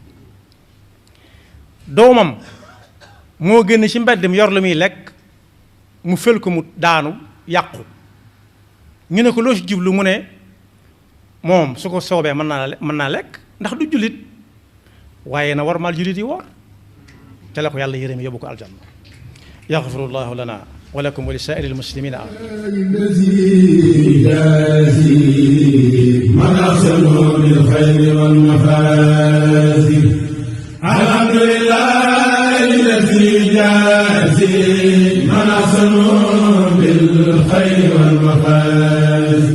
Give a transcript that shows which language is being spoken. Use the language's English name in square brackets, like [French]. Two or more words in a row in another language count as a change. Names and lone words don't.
[Wolof] doomam moo génn ci mbedd mi yor lu muy lekk mu fël ko mu daanu yàqu ñu ne ko loo ci jublu mu ne moom su ko soobee mën naa lekk ndax du jullit waaye na war maal jullit yi woor te la ko yàlla yërëm yóbbu ko aljanna [Arabic] يغفر الله لنا ولكم ولسائر المسلمين من أحسنوا بالخير والمفازي الحمد لله الذي جازي من أحسنوا بالخير والمفازي